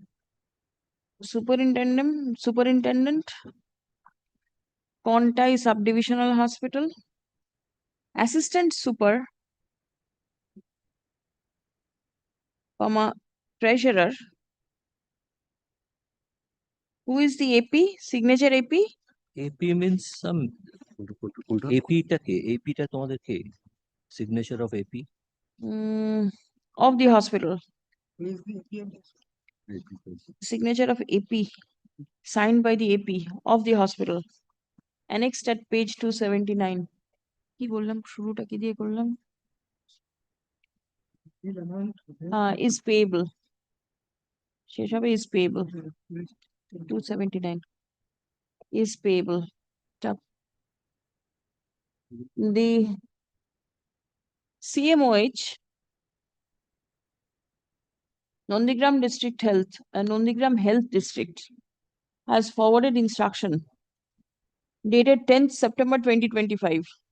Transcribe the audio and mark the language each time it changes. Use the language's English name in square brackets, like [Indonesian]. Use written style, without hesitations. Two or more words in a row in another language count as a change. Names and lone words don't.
[English] Superintendent, Contai Subdivisional Hospital. Assistant Super, Treasurer. Who is the AP? Signature AP? [Bangla] AP [English] means some [Bangla] AP টা কে? AP টা তোমাদের কে? [English] Signature of AP? Of the hospital. Signature of AP, signed by the AP of the hospital. Annexed at page 279. [Bangla] কি বললাম শুরুটা কি দিয়ে করলাম? [English] Is payable. [Bangla] শেষ হবে [English] is payable. 279 is payable. The CMOH, Nondigram District Health, Nondigram Health District has forwarded instruction dated 10th September 2025.